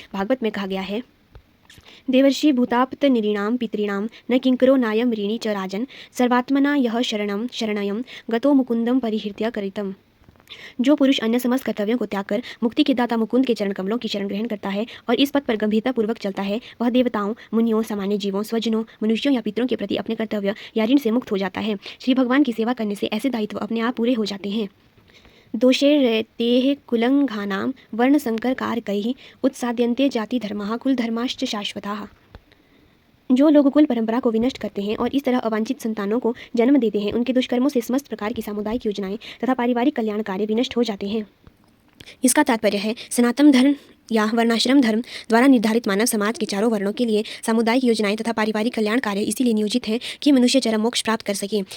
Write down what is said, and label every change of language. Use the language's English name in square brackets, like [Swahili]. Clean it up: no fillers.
[Hindi] भागवत में कहा गया है, [Sanskrit] देवर्षि भूताप्त निरीणाम पितॄणाम न किंकरो नायम ऋणी च राजन सर्वात्मना यह शरणम शरणयम गतो मुकुंदम परिहृत्य करितम। [Hindi] जो पुरुष अन्य समस्त कर्तव्यों को त्याग कर मुक्ति के दाता मुकुंद के चरण कमलों की शरण ग्रहण करता है और इस पथ पर गंभीरता पूर्वक चलता है वह देवताओं, मुनियों, सामान्य जीवों, स्वजनों, मनुष्यों या पितरों के प्रति अपने कर्तव्य या ऋण से मुक्त हो जाता है। श्री भगवान की सेवा करने से ऐसे दायित्व अपने आप पूरे हो जाते हैं। [Sanskrit] दोषैरेतेः कुलंघानां वर्णसंकरकारकैः उत्साद्यन्ते जाति धर्माः कुल धर्माश्च शाश्वताः। [Hindi] जो लोग कुल परंपरा को विनष्ट करते हैं और इस तरह अवांछित संतानों को जन्म देते हैं उनके दुष्कर्मों से समस्त प्रकार की सामुदायिक योजनाएं तथा पारिवारिक कल्याण कार्य विनष्ट हो जाते हैं। इसका तात्पर्य है सनातन धर्म या वर्णाश्रम धर्म द्वारा निर्धारित मानव समाज के चारों वर्णों के लिए सामुदायिक योजनाएं तथा पारिवारिक कल्याण कार्य इसीलिए नियोजित है कि मनुष्य चरम मोक्ष प्राप्त कर सके।